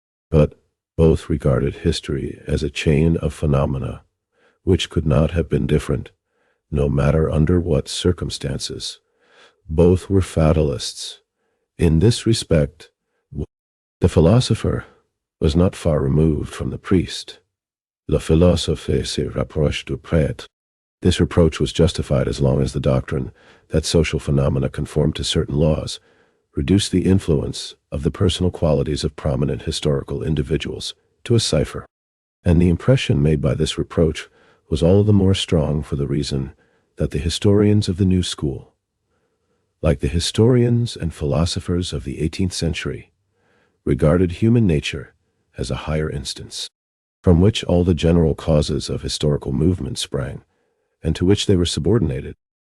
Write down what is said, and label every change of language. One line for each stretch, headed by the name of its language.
English: But both regarded history as a chain of phenomena, which could not have been different, no matter under what circumstances. Both were fatalists. In this respect, the philosopher was not far removed from the priest.
French: Le philosophe se rapproche du prêtre.
English: This reproach was justified as long as the doctrine that social phenomena conform to certain laws reduced the influence of the personal qualities of prominent historical individuals to a cipher. And the impression made by this reproach was all the more strong for the reason that the historians of the new school, like the historians and philosophers of the 18th century, regarded human nature as a higher instance, from which all the general causes of historical movement sprang, and to which they were subordinated.